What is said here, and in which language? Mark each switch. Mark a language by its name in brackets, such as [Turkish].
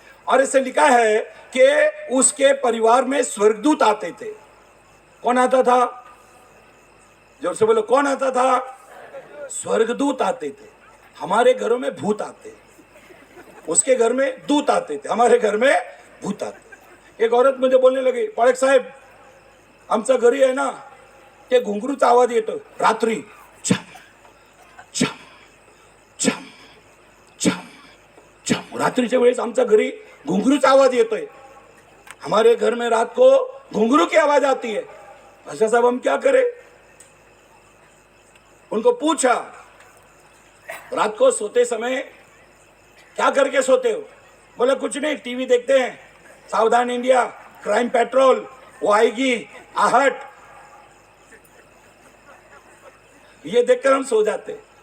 [Hindi] और ऐसे लिखा है कि उसके परिवार में स्वर्गदूत आते थे। कौन आता था? जोर से बोलो, कौन आता था? स्वर्गदूत आते थे। हमारे घरों में भूत आते, उसके घर में दूत आते थे, हमारे घर में भूत आते। एक औरत मुझे बोलने लगी, [Marathi] पाळक साहेब, आमचं घरी आहे ना, ते घुंगरूचा आवाज येतो रात्री, छम छम छम छम छम। रात्रीच्या वेळेस आमच्या घरी घुंगरूचा आवाज येतोय। [Hindi] हमारे घर में रात को घुंगरू की आवाज आती है। अच्छा साहब, हम क्या करें? उनको पूछा, रात को सोते समय क्या करके सोते हो? बोला कुछ नहीं, टीवी देखते हैं, सावधान इंडिया, क्राइम पेट्रोल, वो आएगी, आहट, ये देखकर हम सो जाते।